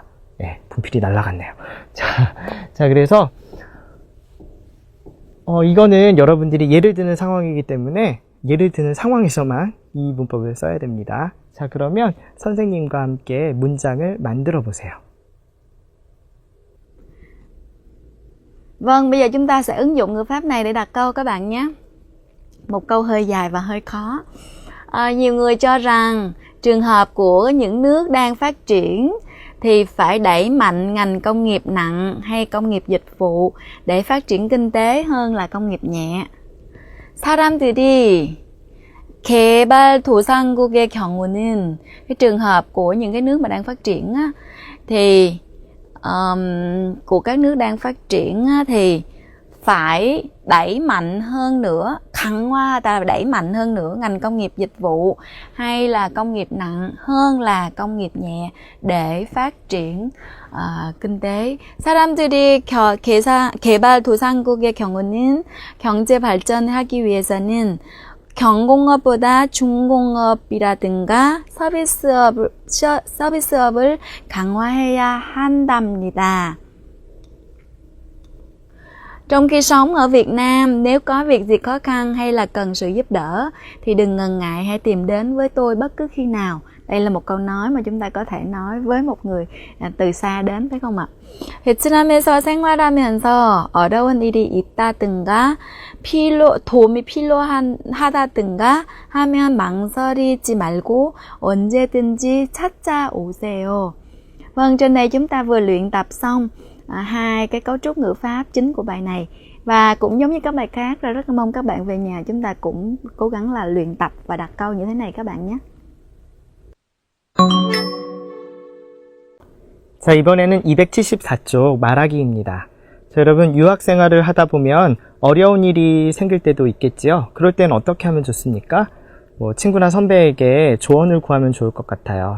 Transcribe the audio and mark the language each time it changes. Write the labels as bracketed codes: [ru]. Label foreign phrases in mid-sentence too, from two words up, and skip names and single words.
[ko] 예, 분필이 날아갔네요. 자, 그래서 이거는 여러분들이 예를 드는 상황이기 때문에 예를 드는 상황에서만 이 문법을 써야 됩니다. 자, 그러면 선생님과 함께 문장을 만들어 보세요. [vi] Vâng, bây giờ chúng ta sẽ ứng dụng ngữ pháp này để đặt câu các bạn nhé. Một câu hơi dài và hơi khó. Nhiều người cho rằng trường hợp của những nước đang phát triển thì phải đẩy mạnh ngành công nghiệp nặng hay công nghiệp dịch vụ để phát triển kinh tế hơn là công nghiệp nhẹ. [ko] 사람들이 개발도상국의 경우는 [vi] cái trường hợp của những cái nước mà đang phát triển á, thì của các nước đang phát triển á, thì phải đẩy mạnh hơn nữa, 강화 ta đẩy mạnh hơn nữa ngành công nghiệp dịch vụ hay là công nghiệp nặng hơn là công nghiệp nhẹ để phát triển kinh tế. [ko] 사람들이 개발도상국의 경우는 경제 발전하기 위해서는 경공업보다 중공업이라든가 서비스업을 강화해야 한답니다. [vi] Trong khi sống ở Việt Nam, nếu có việc gì khó khăn hay là cần sự giúp đỡ thì đừng ngần ngại, hãy tìm đến với tôi bất cứ khi nào. Đây là một câu nói mà chúng ta có thể nói với một người từ xa đến, phải không ạ? [ko] 베트남에서 생활하면서 어려운 일이 있다든가 도움이 필요하다든가 하면 망설이지 말고 언제든지 찾아오세요. [vi] Vâng, trên đây chúng ta vừa luyện tập xong hai cái cấu trúc ngữ pháp chính của bài này, và cũng giống như các bài khác, rất mong các bạn về nhà chúng ta cũng cố gắng là luyện tập và đặt câu như thế này các bạn nhé. [ko] 자, 이번에는 274쪽 말하기입니다. 자, 여러분 유학 생활을 하다 보면 어려운 일이 생길 때도 있겠지요. 그럴 땐 어떻게 하면 좋습니까? 친구나 선배에게 조언을 구하면 좋을 것 같아요.